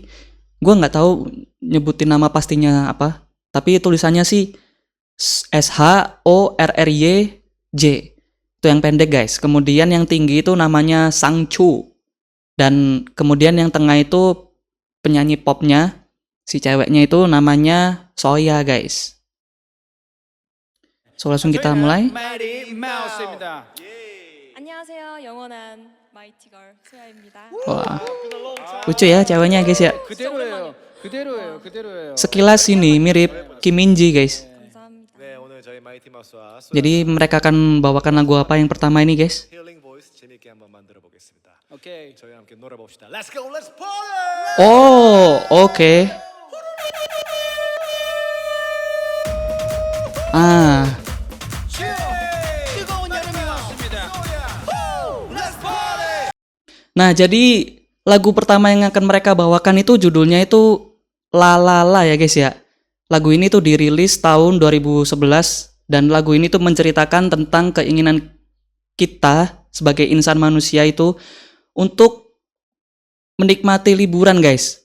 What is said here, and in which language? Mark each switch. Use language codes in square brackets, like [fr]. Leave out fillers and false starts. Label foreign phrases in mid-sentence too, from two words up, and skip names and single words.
[id] Gue nggak tahu nyebutin nama pastinya apa, tapi tulisannya sih SHORRY J. Itu yang pendek guys. Kemudian yang tinggi itu namanya Sangchu. Dan kemudian yang tengah itu penyanyi popnya, si ceweknya itu namanya Soya guys. So langsung kita mulai. [ko] 안녕하세요. 영원한 마이티 걸 소야입니다. [id] Wah, lucu ya ceweknya guys ya. [ko] 그대로예요. [id] Sekilas ini mirip Kim Min Ji guys. [ko] 감사합니다. 네, 오늘 저희 마이티 마우스와 [id] Jadi mereka akan bawakan lagu apa yang pertama ini guys? [ko] 힐링 보이스 재밌게 한번 만들어 보겠습니다. 오케이. 저희와 함께 놀아 봅시다. [en] Let's go, let's party! [id] Oh, oke. Ah, [ko] 뜨거운 여름이 왔습니다. [en] Let's party! [id] nah jadi lagu pertama yang akan mereka bawakan itu judulnya itu La La La ya guys ya. Lagu ini tuh dirilis tahun 2011 dan lagu ini tuh menceritakan tentang keinginan kita sebagai insan manusia itu untuk menikmati liburan guys.